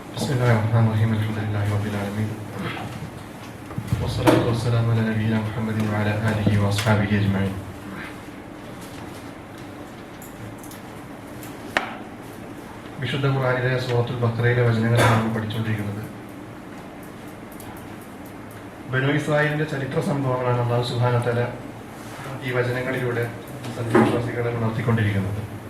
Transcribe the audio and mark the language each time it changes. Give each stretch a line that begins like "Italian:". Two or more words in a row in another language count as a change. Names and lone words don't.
Arabic: بسم الله الرحمن الرحيم الحمد لله رب العالمين والصلاة والسلام على نبينا محمد وعلى آله وأصحابه أجمعين.
Malayalam: വിശുദ്ധ ഖുർആനിലെ സൂറത്തുൽ ബഖറയിലെ വചനങ്ങളാണ് നമ്മൾ പഠിച്ചുകൊണ്ടിരിക്കുന്നത്. ബനൂ ഇസ്രായേലിന്റെ ചരിത്ര സംഭവങ്ങളാണ്
Arabic: الله سبحانه وتعالى
Malayalam: ഈ വചനങ്ങളിലൂടെ സത്യവിശ്വാസികളെ ഉണർത്തിക്കൊണ്ടിരിക്കുന്നത്.